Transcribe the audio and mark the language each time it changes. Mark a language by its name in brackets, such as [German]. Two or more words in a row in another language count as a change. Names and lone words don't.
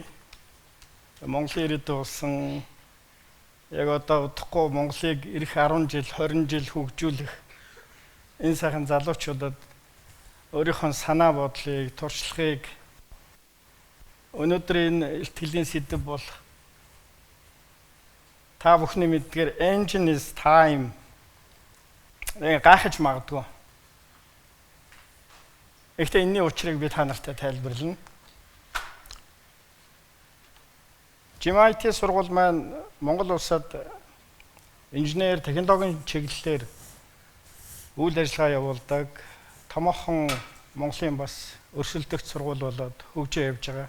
[Mongolian] Монголын ирээдүйн болсон яг одоо удахгүй Монголыг ирэх 10 жил, 20 жил хөгжүүлэх энэ сайхан залуучуудад өөрийнхөө санаа бодлыг, туршлагыг өнөөдрийн ихтгэлийн сэдэв бол та бүхний мэдгээр [English] engine is time. [Mongolian] Гайхаж магадгүй. Гэхдээ энэний учрыг би та нартай тайлбарлана. GMIT сургууль маань Монгол улсад инженер, технологийн чиглэлээр үйл ажиллагаа явуулдаг томоохон Монголын бас өрсөлдөгч сургууль болоод хөгжөө явж байгаа.